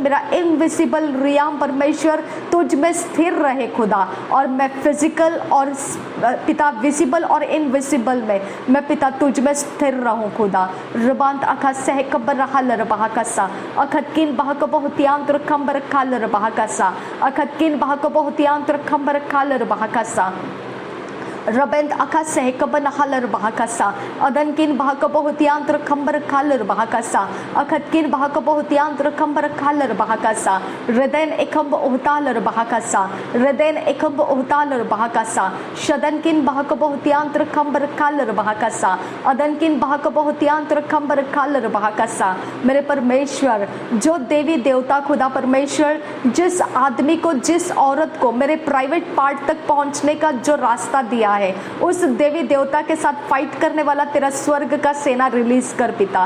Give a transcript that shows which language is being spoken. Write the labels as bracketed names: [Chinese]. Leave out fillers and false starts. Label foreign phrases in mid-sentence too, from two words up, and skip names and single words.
[Hindi] मेरा इनविजिबल रियाम परमेश्वर तुझ में स्थिर रहे खुदा, और मैं फिजिकल और पिता विजिबल और इनविजिबल में मैं पिता तुझ में स्थिर रहूं खुदा। रबांत अखा सहकब रहल रबाहकासा अखत किन बहक बहुतियांत्र खंबर खाल रबाहकासा अखत किन बहक बहुतियांत्र खंबर खाल रबाहकासा रबेंत अखा सहकब नहल बहाकासा अदन किन बहक बहुतियांत्र खंबर खाल बहाकासा अखत किन बहक बहुतियांत्र खंबर खाल बहाकासा रदैन एकंब उहताल बहाकासा रदैन एकंब उहताल बहाकासा शदन किन बहक बहुतियांत्र खंबर खाल बहाकासा अदन किन बहक बहुतियांत्र खंबर खाल बहाकासा। मेरे परमेश्वर, जो देवी देवता खुदा परमेश्वर जिस आदमी को, जिस औरत को मेरे [English] private part [Hindi] तक पहुंचने का जो रास्ता दिया है, उस देवी देवता के साथ फाइट करने वाला तेरा स्वर्ग का सेना रिलीज कर पिता।